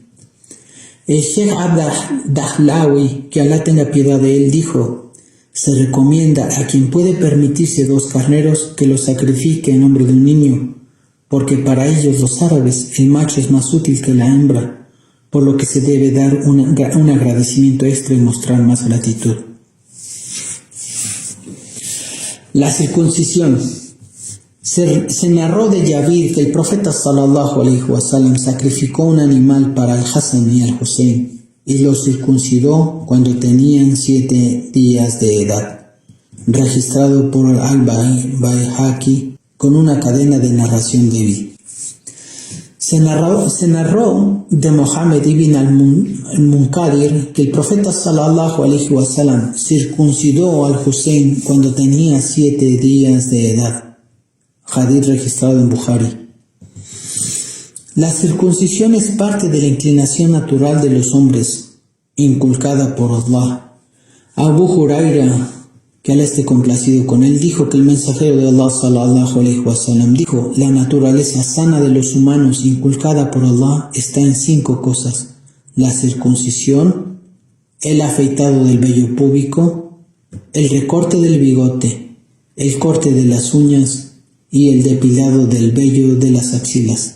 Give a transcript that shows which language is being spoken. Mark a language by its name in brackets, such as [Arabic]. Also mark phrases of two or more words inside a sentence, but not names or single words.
[Spanish] El Sheikh Dahlawi, que Allah tenga piedad de él, dijo: se recomienda a quien puede permitirse 2 carneros que los sacrifique en nombre de un niño, porque para ellos los árabes el macho es más útil que la hembra, por lo que se debe dar un agradecimiento extra y mostrar más gratitud. La circuncisión. Se narró de Jabir que el profeta [Arabic] صلى الله عليه وسلم [Spanish] sacrificó un animal para el Hasan y el Hussein y los circuncidó cuando tenían 7 días de edad, registrado por Al-Baihaqi con una cadena de narración débil. Se narró de Mohammed ibn al-Munkadir que el profeta [Arabic] صلى الله عليه وسلم [Spanish] circuncidó al Hussein cuando tenía 7 días de edad. Hadith registrado en Bukhari. La circuncisión es parte de la inclinación natural de los hombres, inculcada por Allah. Abu Huraira, que Allah esté complacido con él, dijo que el mensajero de Allah [Arabic] صلى الله عليه وسلم [Spanish] dijo: la naturaleza sana de los humanos inculcada por Allah está en 5 cosas: la circuncisión, el afeitado del vello púbico, el recorte del bigote, el corte de las uñas y el depilado del vello de las axilas.